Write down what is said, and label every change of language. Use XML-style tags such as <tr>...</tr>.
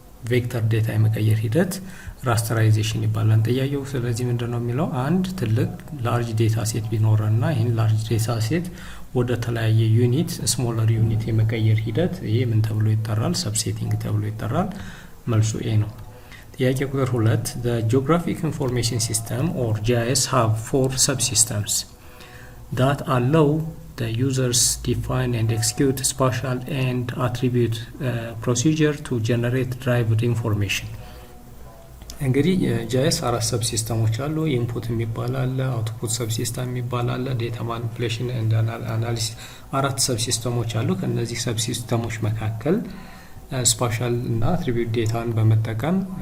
<am>ቬክተር ዴታ የመቀየር ሂደት ራስተራይዜሽን ይባላል ጥያቄው። ስለዚህ ምንድነው የሚለው አንድ ትልቅ ላርጅ ዴታ ሴት ቢኖርና ይህን ላርጅ ዴታ ሴት ወደ ተለያየ ዩኒት ስሞለር ዩኒት የመቀየር ሂደት ይሄ ምን ተብሎ ይጠራል? ሰብሴቲንግ ተብሎ ይጠራል። መልሱ ኤ ነው። ጥያቄ ቁጥር 2</am> <en>the geographic information system or GIS have 4 subsystems that allow the users define and execute spatial and attribute procedure to generate derived information.</en> <am>እንግዲህ ጂአይኤስ 4 ሰብ ሲስተሞች አሉ። ኢንፑት የሚባል አለ፣ አውትፑት ሰብ ሲስተም የሚባል አለ፣ ዴታ ማኒፑሌሽን ኤንድ አናሊሲስ 4 ሰብ ሲስተሞች አሉ። ከነዚህ ሰብ ሲስተሞች መካከል ስፓሻል እና አትሪቢዩት ዴታን በመጠቀም</am>